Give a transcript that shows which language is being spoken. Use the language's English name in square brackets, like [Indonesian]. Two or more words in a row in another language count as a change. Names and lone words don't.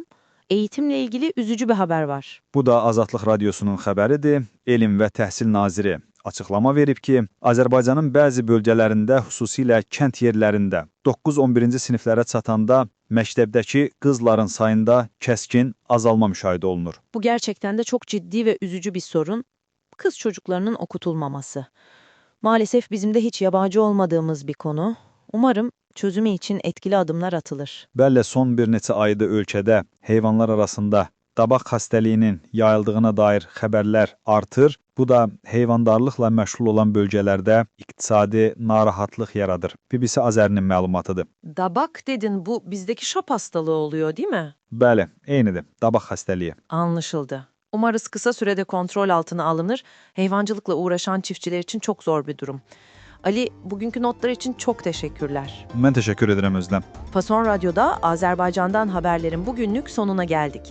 [Turkish] Eğitimle ilgili üzücü bir haber var. [Azerbaijani] Bu da Azadlıq Radiosunun xəbəridir. Elm və Təhsil Naziri açıqlama verib ki, Azərbaycanın bəzi bölgələrində, xüsusilə kənd yerlərində 9-11-ci siniflərə çatanda məktəbdəki qızların sayında kəskin azalma müşahidə olunur. [Turkish] Bu gerçekten de çok ciddi ve üzücü bir sorun. Kız çocuklarının okutulmaması. Maalesef bizim de hiç yabancı olmadığımız bir konu. Umarım çözümü için etkili adımlar atılır. [Azerbaijani] Bəli, son bir neçə ayda ölkədə heyvanlar arasında dabaq xəstəliyinin yayıldığına dair xəbərlər artır. Bu da heyvandarlıqla məşğul olan bölgələrdə iqtisadi narahatlıq yaradır. BBC Azərinin məlumatıdır. [Turkish] Dabak dedin, bu bizdeki şap hastalığı oluyor değil mi? [Azerbaijani] Bəli, eynidir. Dabaq xəstəliyi. [Turkish] Anlaşıldı. Umarız kısa sürede kontrol altına alınır. Hayvancılıkla uğraşan çiftçiler için çok zor bir durum. Ali, bugünkü notlar için çok teşekkürler. [Azerbaijani] Mən təşəkkür edirəm Özləm. [Turkish] Fason Radyo'da Azerbaycan'dan haberlerin bugünlük sonuna geldik.